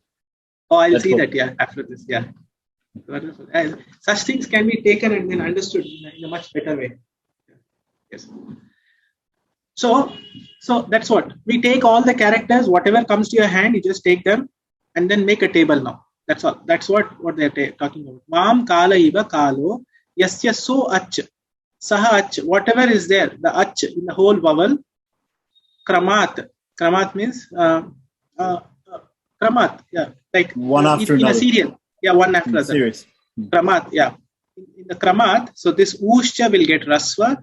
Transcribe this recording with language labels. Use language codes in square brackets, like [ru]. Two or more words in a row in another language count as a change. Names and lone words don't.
[en] Oh, I'll see that. Yeah, after this. Yeah, wonderful. Such things can be taken and then understood in a much better way. Yes. So that's what we take all the characters, whatever comes to your hand, you just take them and then make a table now. That's all. That's what they're talking about. [sa] Mam kala iva kalo yasya so ach saha ach. [en] Whatever is there, the ach in the whole vowel. Kramat. Kramat means kramat. Yeah, like one after in another. A serial. Yeah, one after another. Series. Kramat. Yeah. In the kramat, so this ushcha will get rasva.